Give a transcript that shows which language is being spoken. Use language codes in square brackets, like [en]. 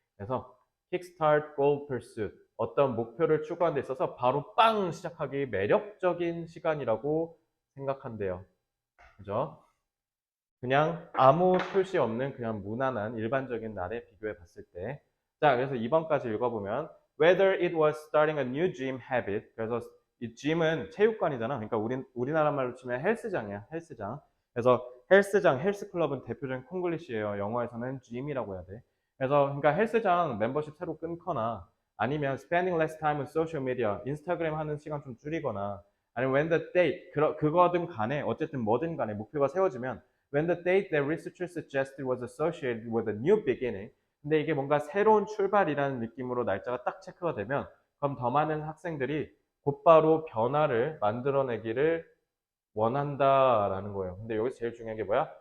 [ko] 그래서 [en] Kickstart Goal Pursuit [ko] 어떤 목표를 추구하는 데 있어서 바로 빵 시작하기 매력적인 시간이라고 생각한대요. 그죠? 그냥 아무 표시 없는 그냥 무난한 일반적인 날에 비교해 봤을 때. 자, 그래서 2번까지 읽어보면 [en] whether it was starting a new gym habit. [ko] 그래서 이 gym은 체육관이잖아. 그러니까 우리나라 말로 치면 헬스장이야. 헬스장. 그래서 헬스장, 헬스클럽은 대표적인 콩글리시예요. 영어에서는 gym이라고 해야 돼. 그래서 그러니까 헬스장 멤버십 새로 끊거나 아니면 [en] spending less time on social media, [ko] 인스타그램 하는 시간 좀 줄이거나 아니면 [en] when the date, [ko] 그거든 간에 어쨌든 뭐든 간에 목표가 세워지면 [en] when the date that researchers suggested was associated with a new beginning. [ko] 근데 이게 뭔가 새로운 출발이라는 느낌으로 날짜가 딱 체크가 되면 그럼 더 많은 학생들이 곧바로 변화를 만들어내기를 원한다라는 거예요. 근데 여기서 제일 중요한 게 뭐야?